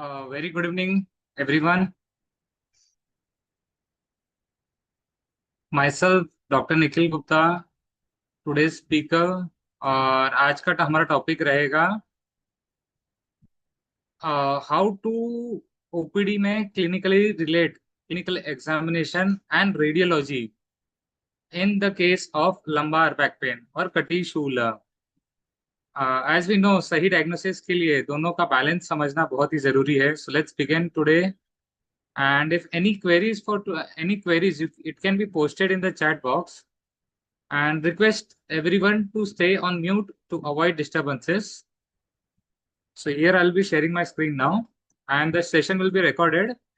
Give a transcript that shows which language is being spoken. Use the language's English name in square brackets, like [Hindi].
[English] Very good evening, everyone. Myself, Dr. Nikhil Gupta, today's speaker. [Hindi] और आज का हमारा टॉपिक रहेगा [English] How to OPD में clinically relate clinical examination and radiology in the case of lumbar back pain और कटी शूला. As we know, [Hindi] सही diagnosis के लिए दोनों का बैलेंस समझना बहुत ही जरूरी है. [English] So let's begin today. And if any queries any queries, it can be posted in the chat box, and request everyone to stay on mute to avoid disturbances. So here I'll be sharing my screen now, and the session will be recorded.